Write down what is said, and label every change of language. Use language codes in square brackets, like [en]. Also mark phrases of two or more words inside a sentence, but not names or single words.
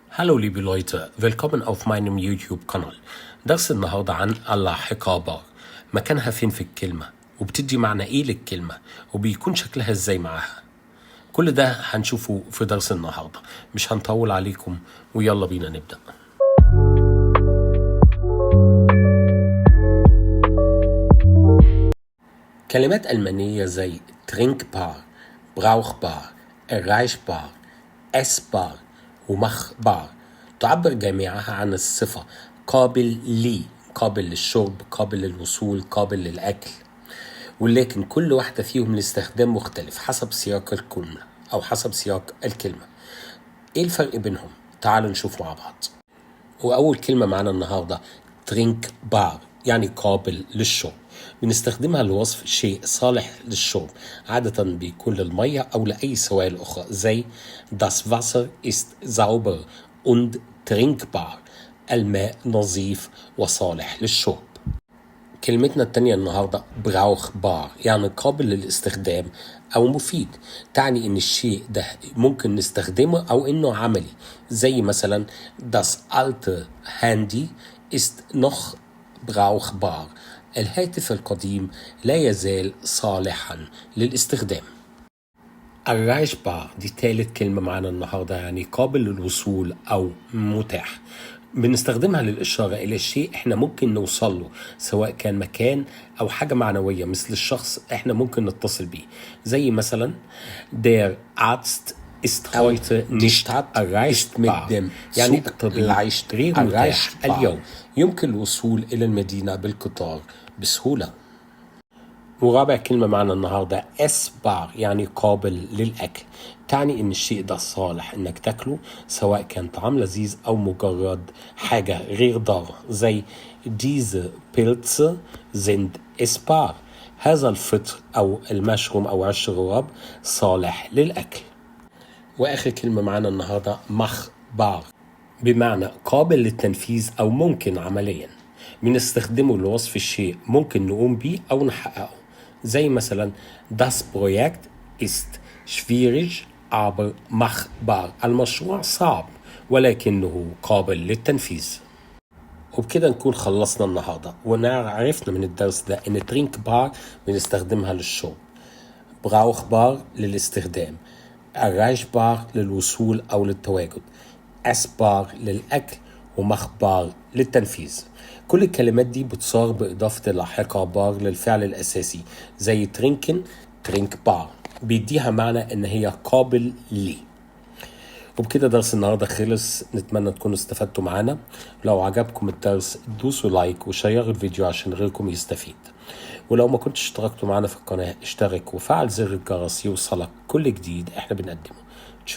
[de] Hallo liebe Leute, willkommen auf meinem YouTube-Kanal. [ar] درس النهاردة عن اللاحقة بار. مكانها فين في الكلمة وبتدي معنى ايه للكلمة وبيكون شكلها ازاي معاها. كل ده هنشوفه في درس النهاردة، مش هنطول عليكم ويلا بينا نبدأ. كلمات ألمانية زي [de] trinkbar, brauchbar, erreichbar, essbar [ar] ومخبار تعبر جميعها عن الصفة قابل لي، قابل للشرب، قابل للوصول، قابل للأكل، ولكن كل واحدة فيهم لاستخدام مختلف حسب سياق الكلمة أو حسب سياق الكلمة. إيه الفرق بينهم؟ تعالوا نشوف مع بعض. وأول كلمة معانا النهاردة trinkbar يعني قابل للشرب. بنستخدمها لوصف شيء صالح للشرب، عادة بيكون للمية أو لأي سوائل أخرى زي [de] das Wasser ist sauber und trinkbar، [ar] الماء نظيف وصالح للشرب. كلمتنا التانية النهاردة brauchbar يعني قابل للاستخدام أو مفيد، تعني إن الشيء ده ممكن نستخدمه أو إنه عملي، زي مثلا [de] das alte Handy ist noch brauchbar، [ar] الهاتف القديم لا يزال صالحا للاستخدام. erreichbar دي تالت كلمة معانا النهاردة، يعني قابل للوصول أو متاح. بنستخدمها للإشارة إلى شيء إحنا ممكن نوصل له، سواء كان مكان أو حاجة معنوية مثل الشخص إحنا ممكن نتصل بيه، زي مثلا [de] der Arzt ist heute nicht erreichbar [ar] يعني الطبيب غير متاح اليوم، يمكن الوصول إلى المدينة بالقطار بسهولة. ورابع كلمة معنا النهاردة essbar يعني قابل للأكل، تعني إن الشيء ده صالح إنك تاكله، سواء كان طعام لذيذ أو مجرد حاجة غير ضارة، زي [de] diese Pilze sind essbar، [ar] هذا الفطر أو المشروم أو عش الغراب صالح للأكل. وآخر كلمة معنا النهاردة مخبار بمعنى قابل للتنفيذ أو ممكن عمليا، بنستخدمه لوصف الشيء ممكن نقوم بيه أو نحققه، زي مثلا [de] das Projekt ist schwierig aber machbar، [ar] المشروع صعب ولكنه قابل للتنفيذ. وبكده نكون خلصنا النهاردة وعرفنا من الدرس ده ان trinkbar بنستخدمها للشرب، brauchbar للاستخدام، erreichbar للوصول أو للتواجد، essbar للأكل، ومخبار للتنفيذ. كل الكلمات دي بتصار بإضافة لاحقة بار للفعل الأساسي زي [de] trinken trinkbar، [ar] بيديها معنى إن هي قابل لي. وبكده درس النهاردة خلص، نتمنى تكونوا استفدتوا معانا. لو عجبكم الدرس دوسوا لايك وشيروا الفيديو عشان غيركم يستفيد، ولو ما كنتش اشتركتوا معانا في القناة اشترك وفعل زر الجرس يوصلك كل جديد احنا بنقدمه.